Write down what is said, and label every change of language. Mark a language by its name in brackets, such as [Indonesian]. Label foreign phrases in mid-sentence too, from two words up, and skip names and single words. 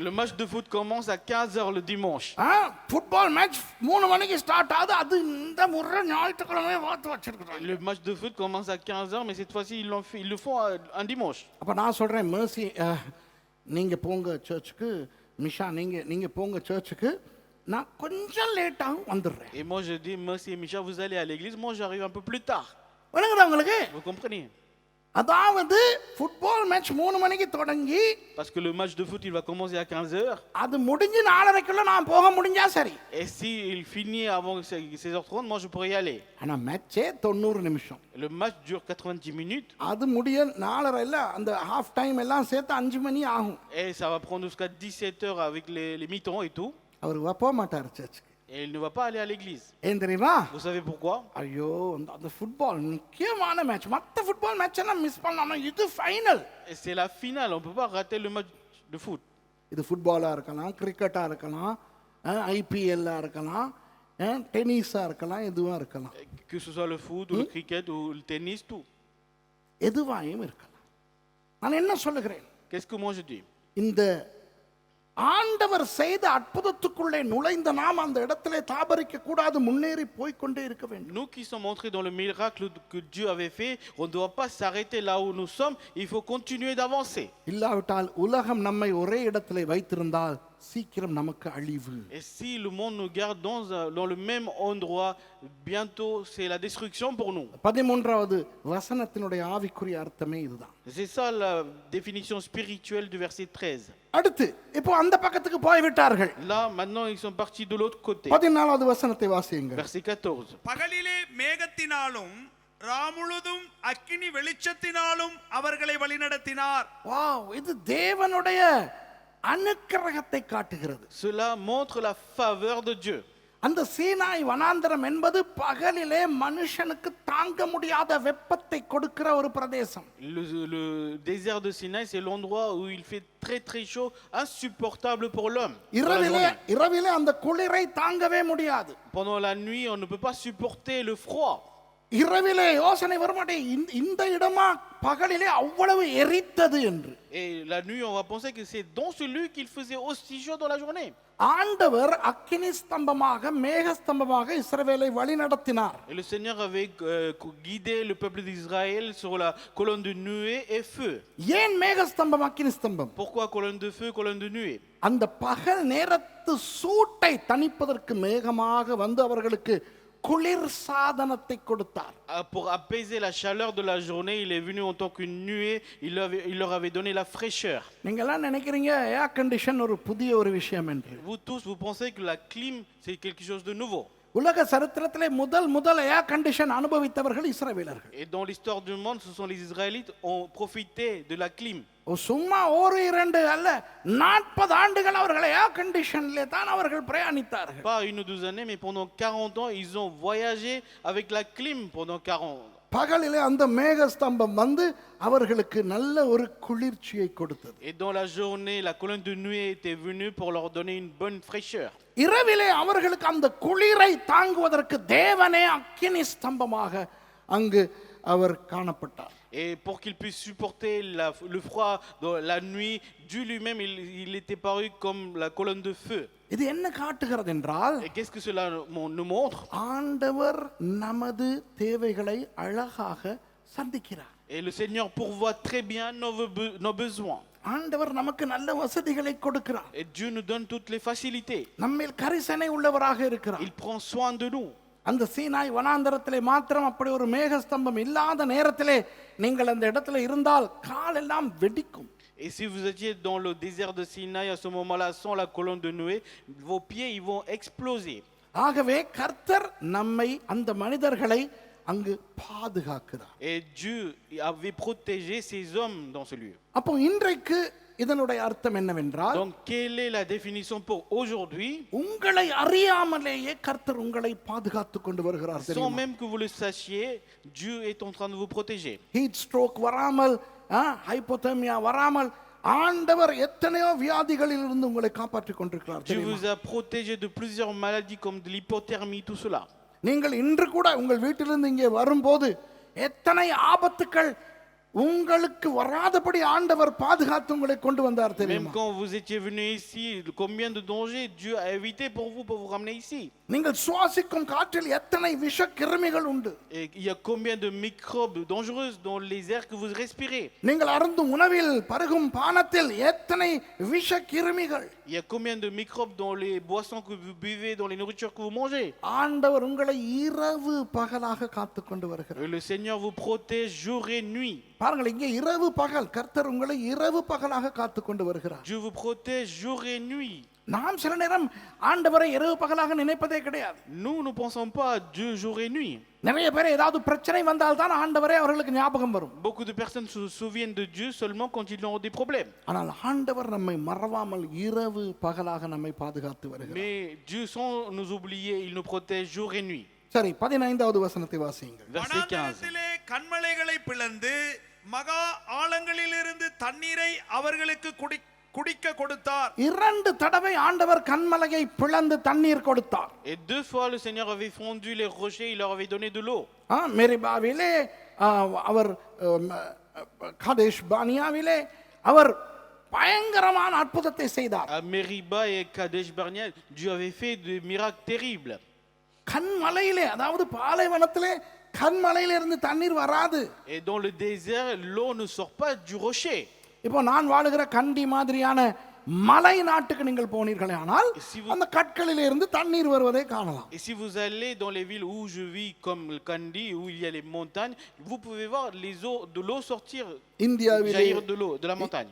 [French] Le match de foot commence à 15 h le dimanche. [English] football match [Tamil] 3 மணிக்கு ஸ்டார்ட் ஆகுது. அது இந்த முறை ஞாயிற்றுக்கிழமை பார்த்து வச்சிருக்காங்க. [French] Le match de foot commence à 15 h, mais cette fois-ci ils le font un dimanche. [Tamil] அப்ப நான் சொல்றேன், mercy நீங்க போங்க சர்ச்சுக்கு, மிஷா நீங்க போங்க சர்ச்சுக்கு, நான் கொஞ்சம் லேட்டாக வந்துடுறேன். [French] Et moi je dis, Mercy et Micha, vous allez à l'église, moi j'arrive un peu plus tard. [Tamil] விளங்குதா உங்களுக்கு? [French] Vous comprenez? [Tamil] அதாவது [English] football match [Tamil] 3 மணிக்கு தொடங்கி, [French] Parce que le match de foot il va commencer à 15 h. [Tamil] அது முடிஞ்சு 4:30க்குள்ள நான் போக முடிஞ்சா சரி. [French] Et si il finit avant 16h30, moi je pourrais y aller. [Tamil] ஆனா மேட்சே 90 நிமிஷம். [French] Le match dure 90 minutes. [Tamil] அது முடிய 4:30 இல்ல, அந்த [English] half time [Tamil] எல்லாம் சேர்த்து 5 மணி ஆகும். [French] Et ça va prendre jusqu'à 17 h avec les mi-temps et tout. [Tamil] அவர் போக மாட்டார் சர்ச்சுக்கு. [French] Et il ne va pas aller à l'église. [Tamil] ஏன் தெரியுமா? [French] Vous savez pourquoi? [Tamil] ஐயோ, அந்த ஃபுட்பால் முக்கியமான மேட்ச். மத்த [English] football match [Tamil] எல்லாம் மிஸ் பண்ணாம இது ஃபைனல். [French] Et c'est la finale, on ne peut pas rater le match de foot. [Tamil] இது ஃபுட்பாலா இருக்கலாம், கிரிக்கெட்டா இருக்கலாம், ஐபிஎல்லா இருக்கலாம், டென்னிஸா இருக்கலாம், எதுவா இருக்கலாம். [French] Que ce soit le foot ou le cricket ou le tennis, tout. [Tamil] எதுவாயும் இருக்கலாம். நான் என்ன சொல்லுகிறேன்? [French] Qu'est-ce que moi je dis? [Tamil] இந்த ஆண்டவர் செய்த அற்புதத்துக்குள்ளே நுழைந்த நாம் அந்த இடத்திலே தாபரிக்க கூடாது, முன்னேறி போய்க்கொண்டே இருக்க வேண்டும். [French] Nous qui sommes entrés dans le miracle que Dieu avait fait, on ne doit pas s'arrêter là où nous sommes, il faut continuer d'avancer. [Tamil] இல்லாவிட்டால் உலகம் நம்மை ஒரே இடத்திலே வைத்திருந்தால் சீக்கிரம் நமக்கு அழிவு. [French] Et si le monde nous garde dans le même endroit, bientôt c'est la destruction pour nous. [Tamil] 13வது வசனத்தினுடைய ஆவிக்குரிய அர்த்தமே இதுதான். [French] C'est ça la définition spirituelle du verset 13. [Tamil] அடுத்து இப்போ அந்த பக்கத்துக்கு போய் விட்டார்கள். [French] Là maintenant ils sont partis de l'autre côté. [Tamil] 14வது வசனத்தை வாசியுங்க. [French] Verset 14. [Tamil] பகலிலே மேகத்தினாலும் ராமுழுதும் அக்கினி வெளிச்சத்தினாலும் அவர்களை வழிநடத்தினார். வாவ், இது தேவனுடைய அனுக்கிரகத்தை காட்டுகிறது. [French] Cela montre la faveur de Dieu. [Tamil] அந்த சீனாய் வனாந்தரம் என்பது பகலிலே மனுஷனுக்கு தாங்க முடியாத வெப்பத்தை கொடுக்கிற ஒரு பிரதேசம். [French] Le désert de Sinaï, c'est l'endroit où il fait très très chaud, insupportable pour l'homme. [Tamil] இரவிலே அந்த குளிரை தாங்கவே முடியாது. [French] Pendant la nuit, on ne peut pas supporter le froid. [Tamil] இரவிலே யோசனை வரமாட்டே, இந்த இடமா பகலிலே அவ்வளவு எரித்தது என்று. [French] Et la nuit, on va penser que c'est dans ce lieu qu'il faisait aussi chaud dans la journée. [Tamil] ஆண்டவர் அக்கினி ஸ்தம்பமாக மேக ஸ்தம்பமாக இஸ்ரவேலை வழி நடத்தினார். [French] Et le Seigneur avait guidé le peuple d'Israël sur la colonne de nuée et feu. [Tamil] ஏன் மேக ஸ்தம்பம் அக்கினி ஸ்தம்பம்? [French] Pourquoi colonne de feu, colonne de nuée? [Tamil] அந்த பகல் நேரத்து சூட்டை தணிப்பதற்கு மேகமாக வந்து அவர்களுக்கு குளிர் சாதனத்தை கொடுத்தார். [French] Pour apaiser la chaleur de la journée, il est venu en tant qu'une nuée, il leur avait donné la fraîcheur. [Tamil] நீங்க எல்லாம் நினைக்கிறீங்க [English] air condition [Tamil] ஒரு புதிய ஒரு விஷயம் என்று. [French] Vous tous, vous pensez que la clim, c'est quelque chose de nouveau. [Tamil] உலக சரித்திரத்திலே முதல் [English] air condition [Tamil] அனுபவித்தவர்கள் இஸ்ரவேலர்கள். [French] Et dans l'histoire du monde, ce sont les Israélites qui ont profité de la clim. [Tamil] சும்மா ஒரு 2 அல்ல, 40 ஆண்டுகள் அவர்கள் [English] air conditionல [Tamil] தான் அவர்கள் பிரயாணித்தார்கள். [French] Pas une ou 2 années, mais pendant 40 ans, ils ont voyagé avec la clim pendant 40 ans. [Tamil] பகலிலே அந்த மேக ஸ்தம்பம் வந்து அவர்களுக்கு நல்ல ஒரு குளிர்ச்சியை கொடுத்தது. [French] Et dans la journée, la colonne de nuée était venue pour leur donner une bonne fraîcheur. [Tamil] இரவிலே அவர்களுக்கு அந்த குளிரை தாங்குவதற்கு தேவனே அக்கினி ஸ்தம்பமாக அங்கு அவர் காணப்பட்டார். [French] Et pour qu'ils puissent supporter le froid dans la nuit, Dieu lui-même, il était paru comme la colonne de feu. [Tamil] இது என்ன காட்டுகிறது என்றால், [French] Et qu'est-ce que cela nous montre? [Tamil] ஆண்டவர் நமது தேவைகளை அழகாக சந்திக்கிறார். [French] Et le Seigneur pourvoit très bien nos besoins. [Tamil] ஆண்டவர் நமக்கு நல்ல வசதிகளை கொடுக்கிறார். [French] Et Dieu nous donne toutes les facilités. [Tamil] நம்மேல் கரிசனை உள்ளவராக இருக்கிறார். [French] Il prend soin de nous. [Tamil] அந்த சீனாய் வனாந்தரத்திலே மாத்திரம் அப்படி ஒரு மேகஸ்தம்பம் இல்லாத நேரத்திலே நீங்கள் அந்த இடத்துல இருந்தால் காலெல்லாம் வெடிக்கும். [French] Et si vous étiez dans le désert de Sinaï à ce moment-là sans la colonne de nuée, vos pieds ils vont exploser. [Tamil] ஆகவே கர்த்தர் நம்மை அந்த மனிதர்களை அங்கு பாதுகாக்கிறார். [French] Et Dieu avait protégé ces hommes dans ce lieu. [Tamil] அப்போ இன்றைக்கு இதனுடைய அர்த்தம் என்னவென்றால், [French] Donc quelle est la définition pour aujourd'hui? [Tamil] உங்களை அறியாமலேயே கர்த்தர் உங்களை பாதுகாத்துக் கொண்டு வருகிறார். [French] Sans même que vous le sachiez, Dieu est en train de vous protéger. [English] heat stroke [Tamil] வராமல், ஹைப்போதெர்மியா வராமல் ஆண்டவர் எத்தனையோ வியாதிகளில் இருந்து உங்களை காப்பாற்றிக் கொண்டிருக்கிறார். [French] Dieu vous a protégé de plusieurs maladies comme de l'hypothermie, tout cela. [Tamil] நீங்கள் இன்று கூட உங்கள் வீட்டிலிருந்து இங்கே வரும்போது எத்தனை ஆபத்துக்கள் உங்களுக்கு வராதபடி ஆண்டவர் பாதுகாத்து உங்களை கொண்டு வந்தார் [French] Même [Tamil] தெரியுமா? [French] quand vous étiez venu ici, combien de dangers Dieu a évité pour vous ramener ici. [Tamil] நீங்கள் சுவாசிக்கும் காற்றில் எத்தனை விஷ கிருமிகள் உண்டு. [French] Et il y a combien de microbes dangereux dans les airs que vous respirez. [Tamil] நீங்கள் அருந்தும் உணவில் பருகும் பானத்தில் எத்தனை விஷ கிருமிகள். [French] Il y a combien de microbes dans les boissons que vous buvez, dans les nourritures que vous mangez. [Tamil] ஆண்டவர் உங்களை இரவு பகலாக காத்து கொண்டு வருகிறார். [French] Et le Seigneur vous protège jour et nuit. [Tamil] பாருங்கள், இங்கே இரவு பகல் கர்த்தர் உங்களை இரவு பகலாக காத்து கொண்டு வருகிறார். [French] Dieu vous protège jour et nuit. [Tamil] நாம் சில நேரம் ஆண்டவரை இரவு பகலாக நினைப்பதே கிடையாது. [French] Nous ne pensons pas à Dieu jour et nuit. [Tamil] நிறைய பேர் ஏதாவது பிரச்சனை வந்தால் தான் ஆண்டவரே அவர்களுக்கு ஞாபகம் வரும். [French] Beaucoup de personnes se souviennent de Dieu seulement quand ils ont des problèmes. [Tamil] ஆனால் ஆண்டவர் நம்மை மறவாமல் இரவு பகலாக நம்மை பாதுகாத்து வருகிறார். [French] Mais Dieu sans nous oublier, il nous protège jour et nuit. [Tamil] சரி, 15வது வசனத்தை வாசியுங்கள். [French] Verset 15. [Tamil] வனாந்தரத்திலே கன்மலைகளை பிளந்து மகா ஆழங்களிலிருந்து தண்ணீரை அவர்களுக்கு குடிக்க கொடுத்தார். 2 தடவை ஆண்டவர் கன்மலையை பிளந்து தண்ணீர் கொடுத்தார். [French] Et 2 fois le Seigneur avait fondu les rochers, il leur avait donné de l'eau. [Tamil] மெரிபாவிலே அவர் காதேஷ் பானியாவிலே அவர் பயங்கரமான அற்புதத்தை செய்தார். [French] À Meriba et Kadesh Barnea, Dieu avait fait des miracles terribles. [Tamil] கன்மலையிலே, அதாவது பாலைவனத்திலே கன்மலையிலிருந்து தண்ணீர் வராது. [French] Et dans le désert, l'eau ne sort pas du rocher. [Tamil] இப்போ நான் வாழுகிற கண்டி மாதிரியான மலை நாட்டுக்கு நீங்கள் போனீர்களே ஆனால் அந்த கற்களிலே இருந்து தண்ணீர் வருவதை காணலாம். [French] Et si vous allez dans les villes où je vis comme le Kandi, où il y a les montagnes, vous pouvez voir de l'eau sortir, jaillir de la montagne.